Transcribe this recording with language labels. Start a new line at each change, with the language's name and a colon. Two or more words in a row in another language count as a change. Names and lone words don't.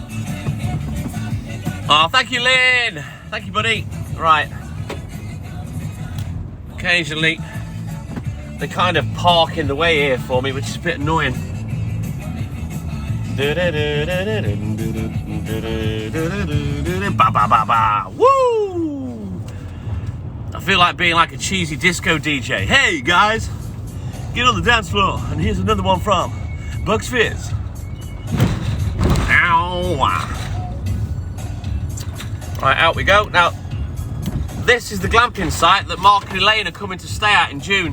English: Oh, thank you, Lynn. Thank you, buddy. Right. Occasionally, they kind of park in the way here for me, which is a bit annoying. Ba ba ba ba. Woo! I feel like being like a cheesy disco DJ. Hey guys, get on the dance floor, and here's another one from Bucks Fizz. Ow! Right, out we go. Now, this is the glamping site that Mark and Elaine are coming to stay at in June.